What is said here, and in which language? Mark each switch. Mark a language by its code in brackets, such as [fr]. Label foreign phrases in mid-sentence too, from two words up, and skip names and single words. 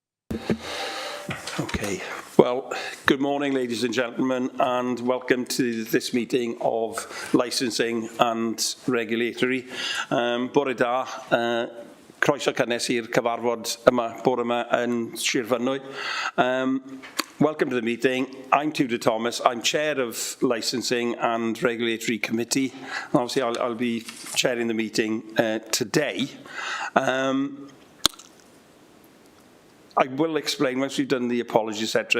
[en] Okay. Well, good morning, ladies and gentlemen, and welcome to this meeting of licensing and regulatory. [cy] Bore da, croeso cynnes i'r cyfarfod yma bore yma yn Sir Fynwy. [en] Welcome to the meeting. I'm Tudor Thomas. I'm chair of Licensing and Regulatory Committee. Obviously, I'll be chairing the meeting today. I will explain once we've done the apologies, etc.